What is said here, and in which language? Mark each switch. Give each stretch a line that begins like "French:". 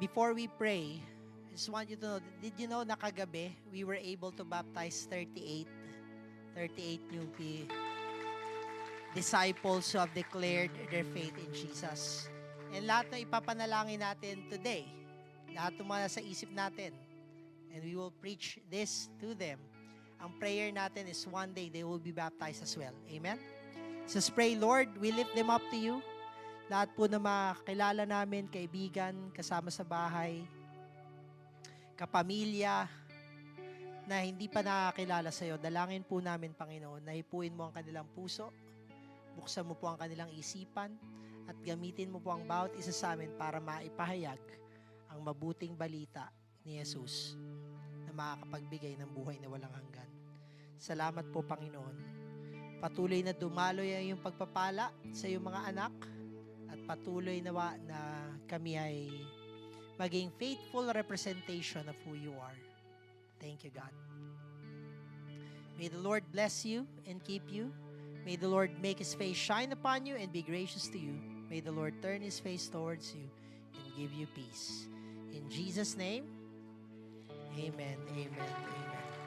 English: Before we pray, I just want you to know, did you know
Filipino: na kagabi,
English: we were able to baptize 38 new disciples who have declared their faith in Jesus.
Filipino: And lahat na ipapanalangin natin today, lahat ng mga sa isip natin,
English: and we will preach this to them. Ang prayer natin is one day they will be baptized as well. Amen? So let's pray, Lord, we lift them up to you.
Filipino: Lahat po na makilala namin, kaibigan, kasama sa bahay, kapamilya, na hindi pa nakakilala sa iyo, dalangin po namin, Panginoon, na ipuin mo ang kanilang puso, buksan mo po ang kanilang isipan, at gamitin mo po ang bawat isa sa amin para maipahayag ang mabuting balita ni Jesus na makakapagbigay ng buhay na walang hanggan. Salamat po, Panginoon. Patuloy na dumaloy ang iyong pagpapala sa iyong mga anak, at patuloy na kami ay maging
English: faithful representation of who you are. Thank you, God. May the Lord bless you and keep you. May the Lord make His face shine upon you and be gracious to you. May the Lord turn His face towards you and give you peace. In Jesus' name, amen, amen, amen.